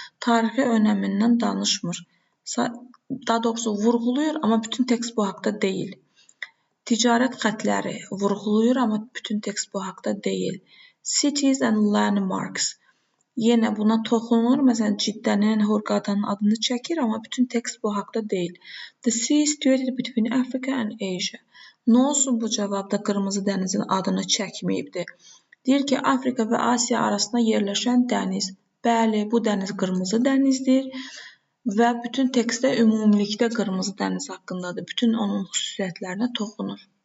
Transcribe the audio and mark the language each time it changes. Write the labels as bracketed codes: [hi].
[az] Tarixi önəmindən danışmır. Daha doğrusu vurğulayır, amma bütün tekst bu haqda deyil. Ticarət xətləri vurğulayır, amma bütün tekst bu haqda deyil. [en] Cities and landmarks. [az] Yenə buna toxunur. Məsələn, Ciddənin, Hurqadanın adını çəkir, amma bütün tekst bu haqda deyil. [en] The sea is situated between Africa and Asia. [az] Nə olsun bu cavabda Qırmızı dənizin adını çəkməyibdir? Deyir ki, Afrika və Asiya arasında yerləşən dəniz. Bəli, bu dəniz Qırmızı dənizdir və bütün tekstdə ümumilikdə Qırmızı dəniz haqqındadır. Bütün onun xüsusiyyətlərinə toxunur.